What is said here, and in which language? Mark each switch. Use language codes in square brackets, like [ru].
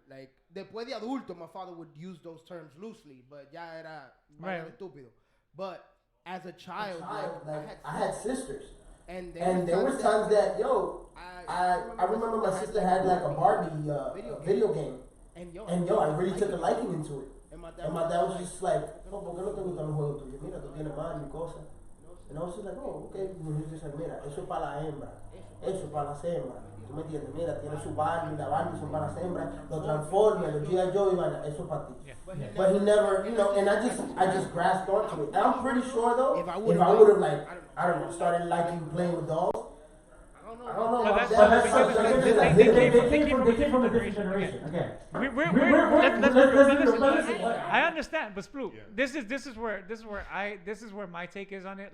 [en] Like, [es] después de adulto, [en] my father would use those terms loosely, but [es] ya era vaina de estúpido. [en] But as a child, I had sisters. And there was times that, I remember my sister had like a Barbie video game. And I really took a liking into it. And my dad was just like, oh, [es] ¿por qué no te gustan los juegos tuyos? Mira, tú tienes Barbie y cosas. [en] And I was just like, oh, okay. And he was just like, [es] mira, eso es para la hembra. Eso es para las hembras. ¿Tú me entiendes? Mira, tiene su Barbie, la Barbie son para las hembras. Los Transformers, los G.I. Joe y vaina, eso es para ti. [en] But he never, and I just grasped onto it. And I'm pretty sure though, if I would have like, I don't know, started liking playing with dolls. I don't know. But They came from a different generation. Okay. Let's I understand, but Sploot, this is where my take is on it.